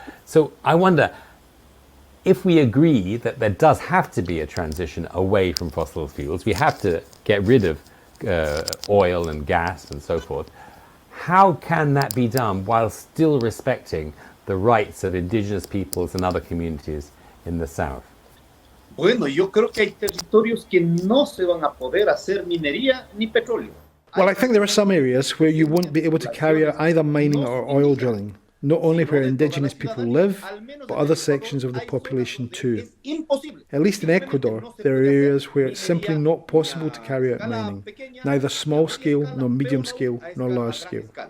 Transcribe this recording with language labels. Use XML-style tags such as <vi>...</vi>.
<en>So I wonder, if we agree that there does have to be a transition away from fossil fuels, we have to get rid of oil and gas and so forth, how can that be done while still respecting the rights of indigenous peoples and other communities in the South?</en> <es>Bueno, yo creo que hay territorios que no se van a poder hacer minería ni petróleo.</es> <en>Well, I think there are some areas where you won't be able to carry out either mining or oil drilling. not only where indigenous people live, but other sections of the population too. At least in Ecuador, there are areas where it's simply not possible to carry out mining, neither small scale, nor medium scale, nor large scale.</en>